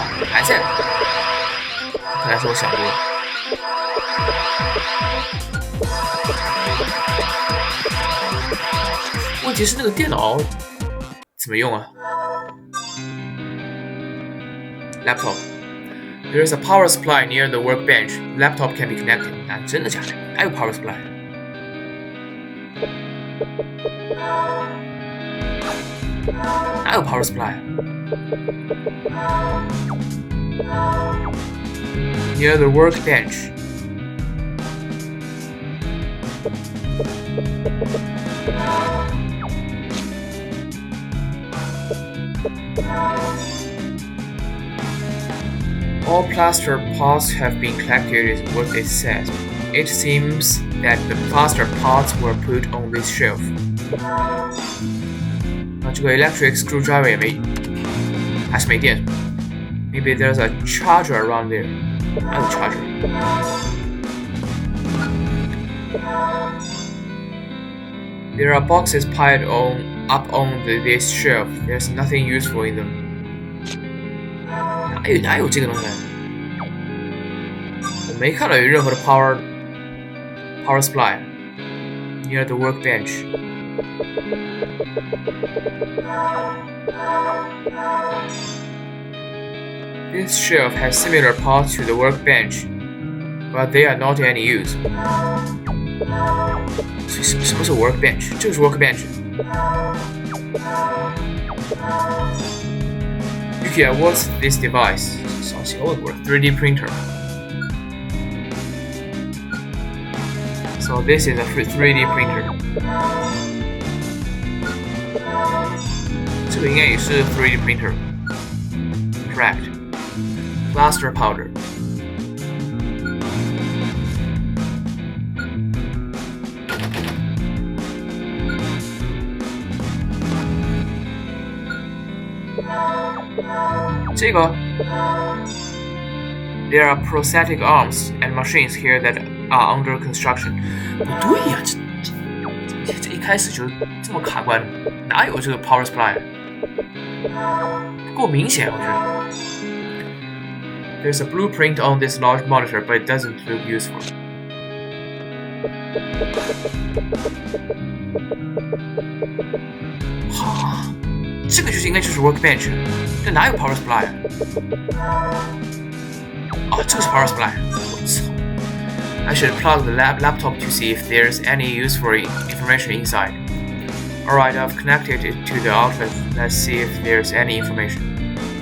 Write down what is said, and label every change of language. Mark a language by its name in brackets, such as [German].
[Chinese] 还在，看来是我想多了。问题是那个电脑怎么用啊 ？Laptop. [English] There is a power supply near the workbench. Laptop can be connected. [Chinese] 真的假的？还有 power supply？哪有 power supply？ [English] Near the workbench. All plaster parts have been collected is what it says. It seems that the plaster parts were put on this shelf. [Chinese] 这个 electric screwdriver 也没，还是没电。 [English] Maybe there's a charger around there. I have a charger. There are boxes piled up on this shelf. There's nothing useful in them. [Chinese] 哪有这个东西？我没看到有任何的 power supply [English] near the workbench. This shelf has similar parts to the workbench, but they are not any use. [Chinese] 什么是 workbench？ 这个是 workbench. [English] Yuki, what's this device? [Chinese] 少写个问过 [English] 3D printer. So this is a 3D printer. [Chinese] 这个应该也是 3D printer. [English] Correct. Plaster powder. There are prosthetic arms and machines here that are under construction. [Chinese] 不对呀，这一开始就这么卡关，哪有这个 power supply？不够明显，我觉得。 [English] There's a blueprint on this large monitor, but it doesn't look useful. [Chinese] 哈，这个应该就是 workbench， 这哪有 power supply？哦，这个是 power supply。 我操 [English] ！I should plug the laptop to see if there's any useful information inside. Alright, I've connected it to the outlet. Let's see if there's any information.